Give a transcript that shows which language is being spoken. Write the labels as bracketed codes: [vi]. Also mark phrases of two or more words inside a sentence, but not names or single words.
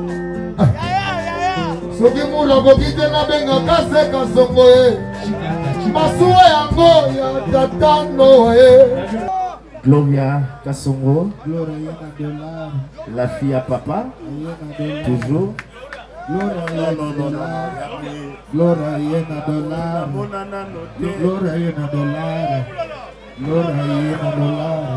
[ln] Soki mula bokite na benga kase kasongo ye. Masuwa yango ya tatano ye. [fr] Gloria Kasongo, la fille à papa, toujours. [ln] Gloria Yena dollar. Gloria Yena dollar. Gloria Yena dollar.